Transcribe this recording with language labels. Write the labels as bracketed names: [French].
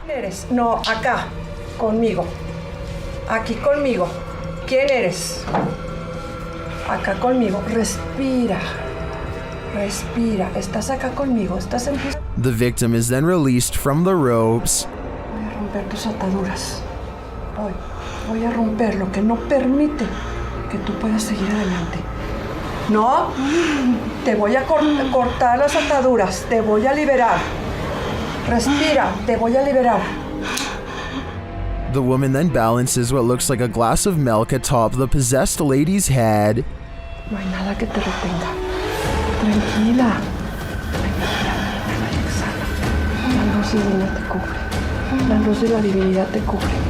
[Spanish] ¿Quién eres? No, acá. Conmigo. Aquí conmigo. ¿Quién eres? Acá conmigo, respira, respira, estás acá conmigo, estás en... [English] The victim is then released from the ropes. [Spanish] Voy a romper tus ataduras. Voy a romper lo que no permite que tú puedas seguir adelante. No, te voy a cortar las ataduras, te voy a liberar. Respira, te voy a liberar. [English] The woman then balances what looks like a glass of milk atop the possessed lady's head. [Spanish] No hay nada que te retenga. Tranquila. Tranquila. Exhala. La luz divina te cubre. La luz de la divinidad te cubre.